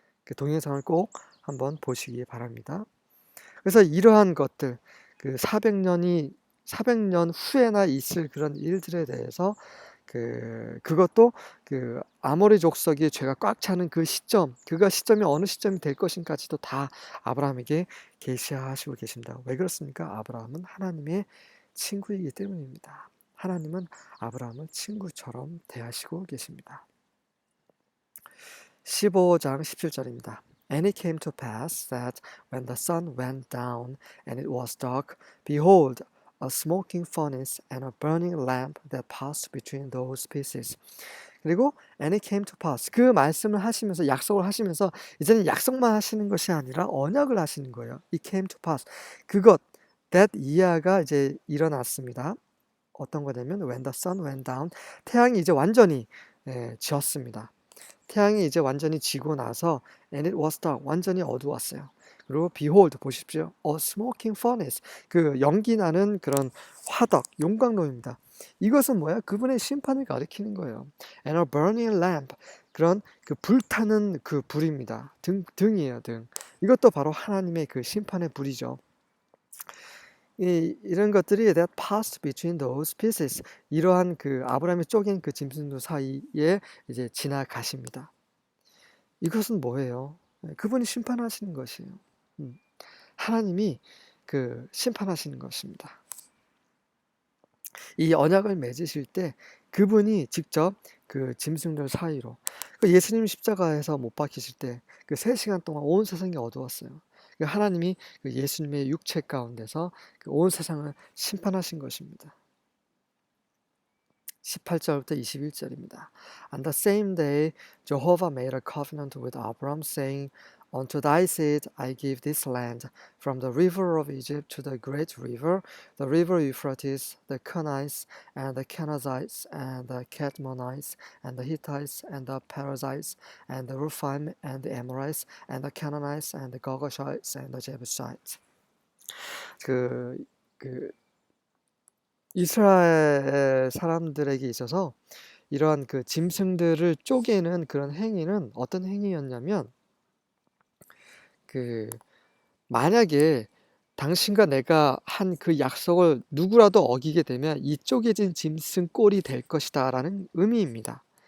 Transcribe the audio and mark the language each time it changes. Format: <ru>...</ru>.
<ko>그 동영상을 꼭 한번 보시기 바랍니다. 그래서 이러한 것들, 그 400년 후에나 있을 그런 일들에 대해서 그것도 그 아모리 족속의 죄가 꽉 차는 그 시점, 그가 시점이 어느 시점이 될 것인가지도 다 아브라함에게 계시하시고 계십니다. 왜 그렇습니까? 아브라함은 하나님의 친구이기 때문입니다. 하나님은 아브라함을 친구처럼 대하시고 계십니다. 15장 17절입니다.</ko> <en>And it came to pass that when the sun went down and it was dark, behold, a smoking furnace and a burning lamp that passed between those pieces.</en> <ko>그리고</ko> <en>and it came to pass.</en> <ko>그 말씀을 하시면서 약속을 하시면서 이제는 약속만 하시는 것이 아니라 언약을 하시는 거예요.</ko> <en>It came to pass.</en> <ko>그것</ko> <en>that</en> <ko>이하가 이제 일어났습니다. 어떤 거냐면</ko> <en>when the sun went down.</en> <ko>태양이 이제 완전히 지었습니다. 태양이 이제 완전히 지고 나서</ko> <en>and it was dark.</en> <ko>완전히 어두웠어요. 그리고</ko> <en>behold</en> <ko>보십시오.</ko> <en>A smoking furnace.</en> <ko>그 연기 나는 그런 화덕, 용광로입니다. 이것은 뭐야? 그분의 심판을 가리키는 거예요.</ko> <en>And a burning lamp.</en> <ko>그런 그 불타는 그 불입니다. 등이에요, 등. 이것도 바로 하나님의 그 심판의 불이죠. 이런 것들이</ko> <en>that passed between those pieces.</en> <ko>이러한 그 아브라함이 쪼갠 그 짐승들 사이에 이제 지나가십니다. 이것은 뭐예요? 그분이 심판하시는 것이에요. 하나님이 그 심판하시는 것입니다. 이 언약을 맺으실 때 그분이 직접 그 짐승들 사이로 예수님 십자가에서 못 박히실 때 그 3시간 동안 온 세상이 어두웠어요. 하나님이 그 예수님의 육체 가운데서 그 온 세상을 심판하신 것입니다. 18절부터 21절입니다.</ko> <en>On the same day, Jehovah made a covenant with Abram, saying, Unto thy seed I give this land, from the river of Egypt to the great river, the river Euphrates, the Kenites, and the Kenizzites, and the Kadmonites, and the Hittites, and the Perizzites, and the Rephaim, and the Amorites, and the Canaanites, and the Girgashites, and the Jebusites.</en> <ko>그 이스라엘 사람들에게 있어서 이러한 그 짐승들을 쪼개는 그런 행위는 어떤 행위였냐면 만약에 당신과 내가 한 그 약속을 누구라도 어기게 되면 이 쪼개진 짐승 꼴이 될 것이다 라는 의미입니다.</ko>